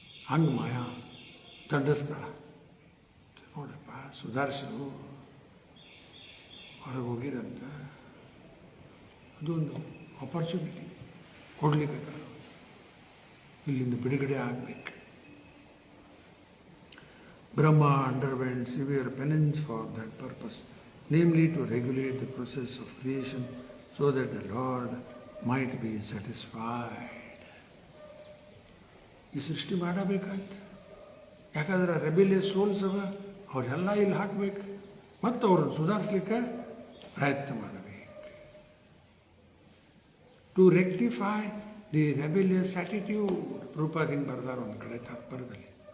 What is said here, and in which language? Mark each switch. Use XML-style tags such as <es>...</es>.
<kn>ಹಂಗೆ ಮಾಯಾ ದಂಡಿಸ್ತಾಳ. ನೋಡಪ್ಪ ಸುಧಾರಿಸಿದ್ರು, ಹೊರಗೆ ಹೋಗಿರಂತ ಅದೊಂದು ಆಪರ್ಚುನಿಟಿ ಕೊಡ್ಲಿಕ್ಕೆ, ಇಲ್ಲಿಂದ ಬಿಡುಗಡೆ ಆಗಬೇಕು.</kn> <en>Brahma underwent severe penance for that purpose, namely to regulate the process of creation so that the Lord might be satisfied.</en> <kn>ಈ ಸೃಷ್ಟಿ ಮಾಡಬೇಕಾಯ್ತು. ಯಾಕಂದ್ರೆ ರೆಬಿಲಿಯಸ್ ಸೋಲ್ಸ್ ಅವ, ಅವರೆಲ್ಲ ಇಲ್ಲಿ ಹಾಕಬೇಕು ಮತ್ತು ಅವ್ರನ್ನ ಸುಧಾರಿಸ್ಲಿಕ್ಕೆ ಪ್ರಯತ್ನ ಮಾಡಬೇಕು.</kn> <en>to rectify the rebellious attitude,</en> <kn>Prabhupada ಹಿಂಗೆ ಬರ್ದಾರ ಒಂದು ಕಡೆ ತಾತ್ಪರ್ಯದಲ್ಲಿ.</kn>